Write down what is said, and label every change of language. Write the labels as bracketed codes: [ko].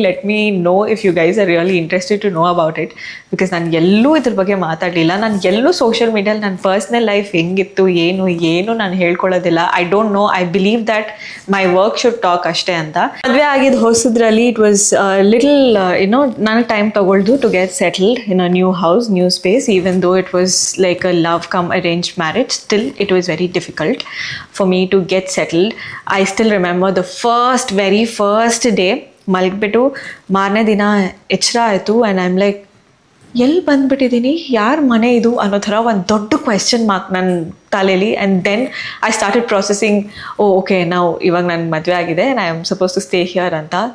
[en] Let me know if you guys are really interested to know about it. Because [kn] ನಾನು ಎಲ್ಲೂ ಇದ್ರ ಬಗ್ಗೆ ಮಾತಾಡಲಿಲ್ಲ. ನಾನು ಎಲ್ಲೂ ಸೋಷಿಯಲ್ ಮೀಡಿಯಲ್ಲಿ ನನ್ನ ಪರ್ಸ್ನಲ್ ಲೈಫ್ ಹೆಂಗಿತ್ತು ಏನು ನಾನು ಹೇಳ್ಕೊಳ್ಳೋದಿಲ್ಲ. [en] I don't know. I believe that my work should talk [kn] ಅಷ್ಟೇ ಅಂತ. ಮದುವೆ ಆಗಿದ್ದು ಹೊಸದ್ರಲ್ಲಿ [en] it was little [kn] ನನಗೆ time ತಗೊಳ್ದು [en] To get settled in a new house, new space. Even though it was like a love come arranged marriage, still it was very difficult for me to get settled. I still remember the very first day [kn] ಮಲಗ್ಬಿಟ್ಟು ಮಾರನೇ ದಿನ ಎಚ್ಚರ ಆಯಿತು [en] and I'm like [kn] ಎಲ್ಲಿ ಬಂದುಬಿಟ್ಟಿದ್ದೀನಿ, ಯಾರ ಮನೆ ಇದು ಅನ್ನೋ ಥರ ಒಂದು ದೊಡ್ಡ ಕ್ವೆಶ್ಚನ್ ಮಾರ್ಕ್ ನನ್ನ ತಲೆಯಲ್ಲಿ. [en] and then I started processing, okay [kn] ನಾವು ಇವಾಗ ನನ್ನ ಮದುವೆ ಆಗಿದೆ [en] And I am suppose to stay here ಅಂತ.